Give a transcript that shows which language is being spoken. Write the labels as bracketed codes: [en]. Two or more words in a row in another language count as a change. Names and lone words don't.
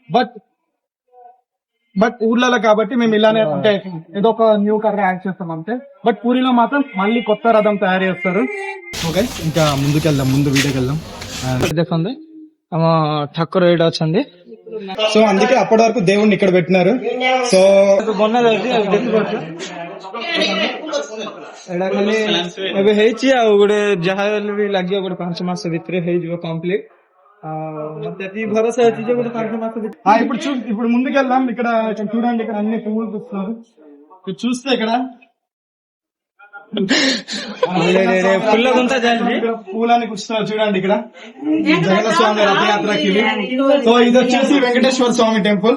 [te] బట్ ఊర్లలో కాబట్టి మేము ఇలానే అంటే ఏదో ఒక న్యూ కర్ర యాడ్ చేస్తాం అంతే. బట్ పూరిలో మాత్రం మళ్ళీ కొత్త రథం తయారు చేస్తారు. ఓకే, ఇంకా ముందుకెళ్దాం, ముందు వీడియోకి వెళ్దాం. ఠక్కర్ రేట్ వచ్చింది. సో అందుకే అప్పటి వరకు దేవుణ్ణి ఇక్కడ పెట్టినారు. సో [or] ଏବେ ହେଇଛି ଆଉ ଗୋଟେ ଯାହା ହେଲେ ବି ଲାଗିବ ଗୋଟେ 5 ମାସ ଭିତରେ ହେଇଯିବ କମ୍ପ୍ଲିଟ. ମତେ ଏତିକି ଭରସା ଅଛି ଯେ ଗୋଟେ 5 ମାସ ଭିତରେ. [te] ఇప్పుడు ముందుకెళ్దాం. ఇక్కడ చూడండి, ఇక్కడ అన్ని పువ్వులు చూస్తున్నారు. చూస్తే ఇక్కడ ఫుల్ గుంత జాలి పూలని కూర్చున్నారు. చూడండి ఇక్కడ జగన్నాథ స్వామి రథయాత్రకి. సో ఇది వచ్చేసి వెంకటేశ్వర స్వామి టెంపుల్.